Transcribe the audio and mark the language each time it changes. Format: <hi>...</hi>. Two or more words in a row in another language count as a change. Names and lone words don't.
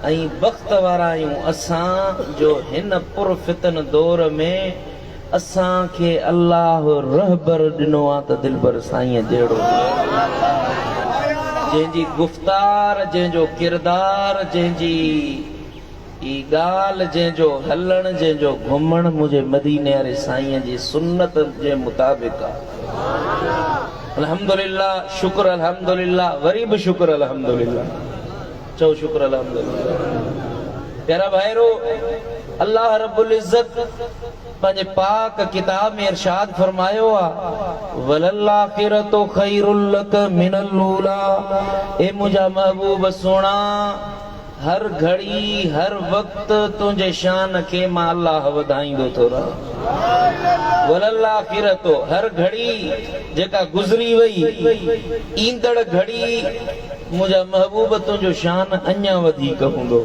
<sd>ऐं बख़्त वारा आहियूं असां जो हिन पुरफ़ितन दौर में असांखे अल्लाह रहबर ॾिनो आहे त दिलबर साईं जहिड़ो, जंहिंजी गुफ़्तार, जंहिंजो किरदार, जंहिंजी ई ॻाल्हि, जंहिंजो हलण, जंहिंजो घुमण मुंहिंजे मदीने वारे साईं जी सुन्नत जे मुताबिक़ आहे। अल्हम्दुलिल्लाह, शुक्र अल्हम्दुलिल्लाह, वरी भी शुक्र अल्हम्दुलिल्लाह। चो शुक्र अल्हम्दुलिल्लाह। प्यारा भाइरो, अल्लाह</sd> <ar>رب العزة</ar> <sd>पंहिंजे पाक किताब में इरशाद फरमायो आहे,</sd> <ar>وللآخرة خير لك من الأولى.</ar> <sd>ए मुंहिंजा महबूब सोना, हर घड़ी हर वक्त तुंहिंजे शान खे मां अल्लाह वधाईंदो थो रहां।</sd> <ar>وللآخرة,</ar> <sd>हर घड़ी जेका गुज़री वई, ईंदड़ घड़ी मुंहिंजा महबूब तुंहिंजो शान अञा वधीक हूंदो।</sd>